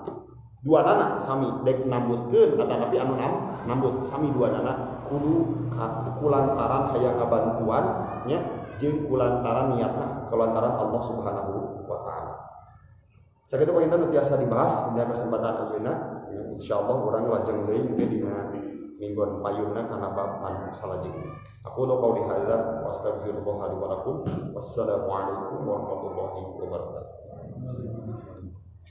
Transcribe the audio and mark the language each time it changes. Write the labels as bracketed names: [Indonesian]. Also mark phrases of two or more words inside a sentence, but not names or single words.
[Sundanese] Duanana sami dek nambutkeun atanapi anu nambut sami duanana kudu kulantaran hayang ngabantuan nya jeung kulantaran niatna kulantaran [Arabic] الله سبحانه وتعالى. [Sundanese] Sakitu panginten nu tiasa dibahas dina kesempatan ayeuna insyaallah urang lajeng deui dina mingguan payunna kana bab anu salajengna. [Arabic] أقول قولي هذا وأستغفر الله لي ولكم. والسلام عليكم ورحمة الله وبركاته.